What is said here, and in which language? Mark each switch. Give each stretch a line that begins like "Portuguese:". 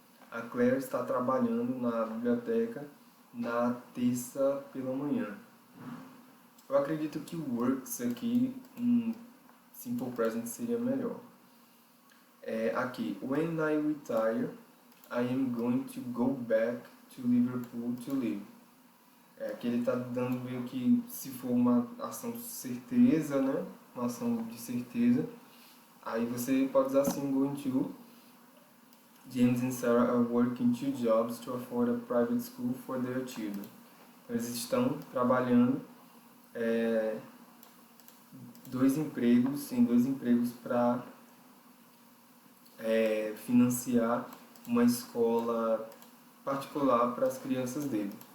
Portuguese: A Claire está trabalhando na biblioteca na terça pela manhã. Eu acredito que o works aqui, simple present seria melhor. Aqui,
English: when I retire, I am going to go back to Liverpool to live.
Portuguese: Aqui ele está dando meio que, se for uma ação de certeza, né? Uma ação de certeza, aí você pode usar assim, going to.
English: James and Sarah are working 2 jobs to afford a private school for their children.
Portuguese: Então, eles estão trabalhando dois empregos para financiar uma escola particular para as crianças dele.